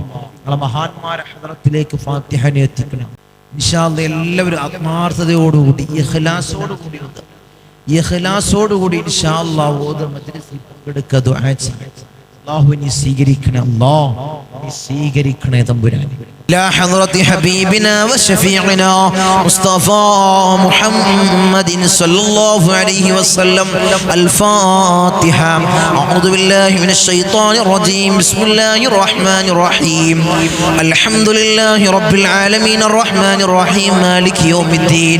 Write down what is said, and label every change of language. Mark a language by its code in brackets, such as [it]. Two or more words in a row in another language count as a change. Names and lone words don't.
[ml] നമ്മളെ മഹാന്മാരെ ഹദറത്തിലേക്ക് ഫാത്തിഹ നീ എത്തിക്കണേ. [ar] إن شاء الله [ml] എല്ലാവരും ആത്മാർത്ഥതയോടുകൂടി ഇഖ്ലാസോടുകൂടി [ar] إن شاء الله [ml] ഓതുന്ന മജ്ലിസിൽ പങ്കെടുക്കുക, ദുആ ചെയ്യുക. അല്ലാഹു നീ സ്വീകരിക്കണേ അല്ലാഹ്. നീ സ്വീകരിക്കണേ തമ്പുരാനെ. [ar] إلى حضرة حبيبنا وشفيعنا مصطفى محمد صلى الله عليه وسلم. الفاتحة. أعوذ بالله من الشيطان الرجيم. بسم الله الرحمن الرحيم. الحمد لله رب العالمين الرحمن الرحيم مالك يوم الدين.